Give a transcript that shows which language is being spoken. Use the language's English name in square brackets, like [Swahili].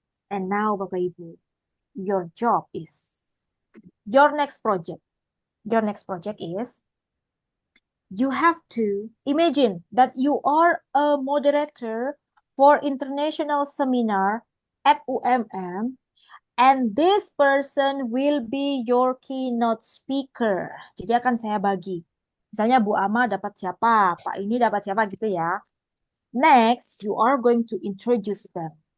[English] And now, Bapak Ibu, your job is, your next project is, you have to imagine that you are a moderator for international seminar at UMM, and this person will be your keynote speaker. [Indonesian] Jadi akan saya bagi. Misalnya Bu Ama dapat siapa, Pak ini dapat siapa gitu ya. [English] Next, you are going to introduce them.